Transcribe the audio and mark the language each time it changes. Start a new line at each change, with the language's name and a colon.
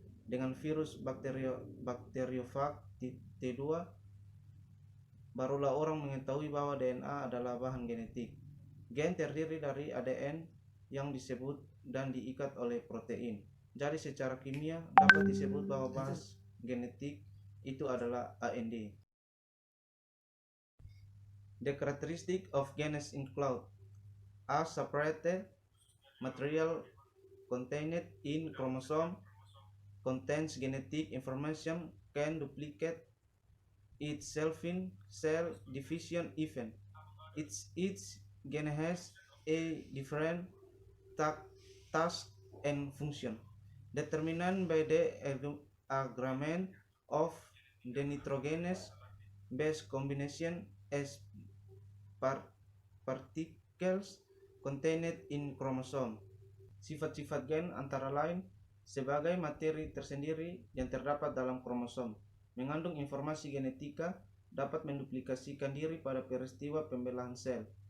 Indonesian: dengan virus bakteriofag T2, barulah orang mengetahui bahwa DNA adalah bahan genetik. Gen terdiri dari ADN yang disebut dan diikat oleh protein. Jadi secara kimia dapat disebut bahwa bahan genetik itu adalah AND.
English: The characteristic of genes include a separated material contained in chromosome, contains genetic information, can duplicate itself in cell division event. Each gene has a different task and function, determined by the agreement of the nitrogenous base combination as particles contained in chromosome.
Indonesian: Sifat-sifat gen antara lain sebagai materi tersendiri yang terdapat dalam kromosom, mengandung informasi genetika, dapat menduplikasikan diri pada peristiwa pembelahan sel.